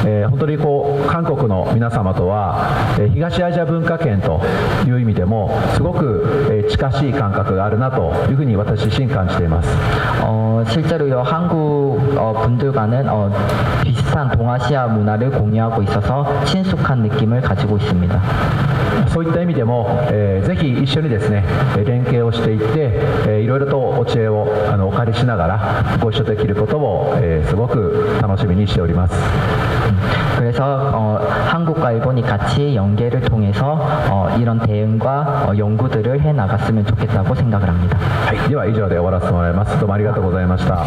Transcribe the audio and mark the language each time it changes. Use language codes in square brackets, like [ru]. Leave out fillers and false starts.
[ja] 本当に韓国の皆様とは、東アジア文化圏という意味でもすごく、近しい感覚があるなというふうに私自身感じています。 [ko] 실제로 한국 분들과는 비슷한 동아시아 문화를 공유하고 있어서 친숙한 느낌을 가지고 있습니다. [ja] そういった意味でも、ぜひ一緒にですね連携をしていって、いろいろとお知恵をお借りしながらご一緒できることを、すごく楽しみにしております。 [ko] 그래서 한국과 일본이 같이 연계를 통해서 이런 대응과 연구들을 해 나갔으면 좋겠다고 생각을 합니다. [ja] はい、では以上で終わらせてもらいます。どうもありがとうございました。